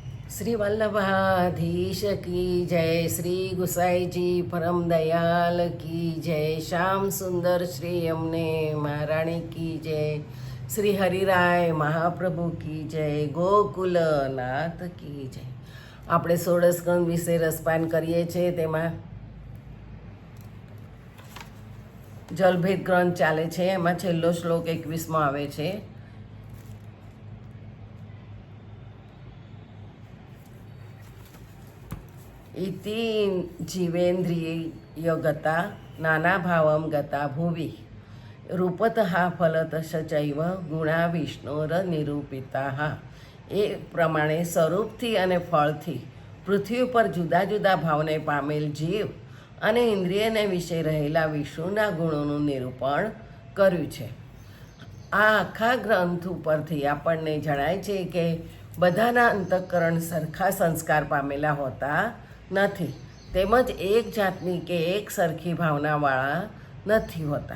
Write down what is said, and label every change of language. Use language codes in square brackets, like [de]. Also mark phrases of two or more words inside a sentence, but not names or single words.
[hi] श्री वल्लभाधीश की जय, श्री गुसाई जी परम दयाल की जय, श्याम सुंदर श्री यमुने महाराणी की जय, श्री हरिराय महाप्रभु की जय, ગોકુલનાથ की जय। [gu] આપણે 16 સ્કંદ વિશે રસપાન કરીએ છીએ। તેમાં જલભેદ ગ્રંથ ચાલે છે। એમાં છેલ્લો શ્લોક 21મો આવે છે। [sa] इति जीवेन्द्रियगता नानाभावं गता भुवि रूपतः फलतः चैव गुणा विष्णुरनिरूपिताः। [gu] એ પ્રમાણે સ્વરૂપથી અને ફળથી પૃથ્વી ઉપર જુદા જુદા ભાવને પામેલ જીવ અને ઇન્દ્રિયને વિશે રહેલા વિષ્ણુના ગુણોનું નિરૂપણ કર્યું છે। આ આખા ગ્રંથ ઉપરથી આપણને જણાય છે કે બધાના અંતઃકરણ સરખા સંસ્કાર પામેલા હોતા નથી, તેમજ એક જાતની કે એક સરખી ભાવનાવાળા નથી હોતા।